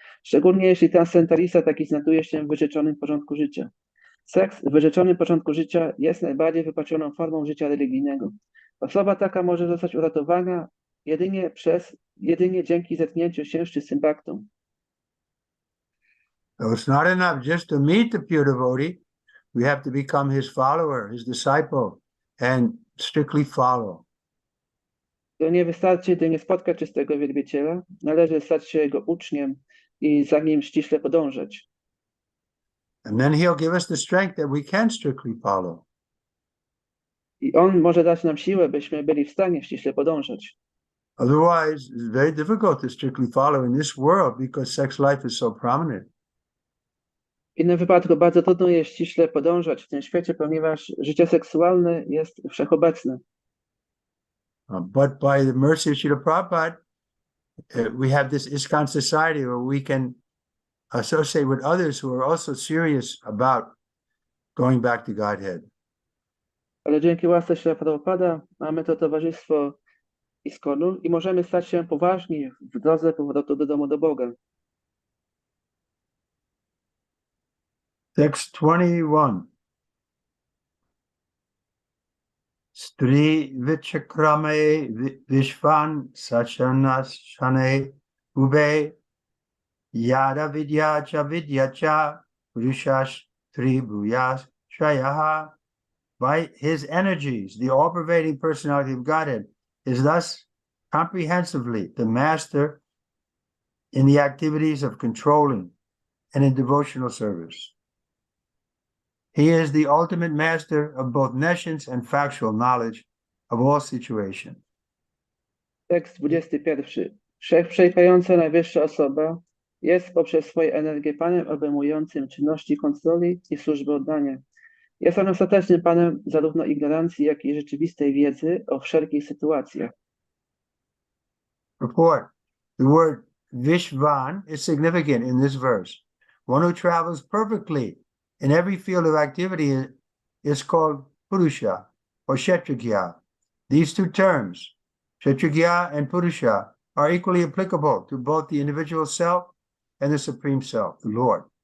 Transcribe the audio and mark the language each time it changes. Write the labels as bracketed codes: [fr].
[pl] Szczególnie jeśli transcendentalista taki znajduje się w wyrzeczonym porządku życia. Seks w wyrzeczonym porządku życia jest najbardziej wypaczoną formą życia religijnego. Osoba taka może zostać uratowana jedynie dzięki zetknięciu się z czystym bhaktą. [en] So it's not enough just to meet the pure devotee. We have to become his follower, his disciple, and strictly follow. [pl] To nie wystarczy jedynie spotkać czystego wielbiciela, należy stać się jego uczniem i za nim ściśle podążać. [en] And then he'll give us the strength that we can strictly follow. [pl] I on może dać nam siłę, byśmy byli w stanie ściśle podążać. [en] Otherwise, it's very difficult to strictly follow in this world because sex life is so prominent. [pl] W innym wypadku bardzo trudno jest ściśle podążać w tym świecie, ponieważ życie seksualne jest wszechobecne. [en] But by the mercy of Srila Prabhupada, we have this ISKCON society where we can associate with others who are also serious about going back to Godhead. [pl] Ale dzięki łasce Śrila Prabhupada mamy to towarzystwo ISKCON-u i możemy stać się poważni w drodze powrotu do domu do Boga. [en] Text 21. [sa] Trivikrama Vishvan Sachanashane Ube Yada Vidya cha Rishas Tribhuyas Shayaha. [en] By his energies, the all-pervading personality of Godhead is thus comprehensively the master in the activities of controlling and in devotional service. He is the ultimate master of both nescience and factual knowledge of all situations. [pl] Tekst 21. Wszechprzenikająca najwyższa osoba jest poprzez swoje energię Panem obejmującym czynności kontroli i służby oddania. Jest on ostatecznym Panem zarówno ignorancji, jak i rzeczywistej wiedzy o wszelkich sytuacjach. [en] Report. The word Vishvan is significant in this verse. One who travels perfectly in every field of activity is called Purusha or Kshetragya. These two terms, Kshetragya and Purusha, are equally applicable to both the individual self and the Supreme Self, the Lord.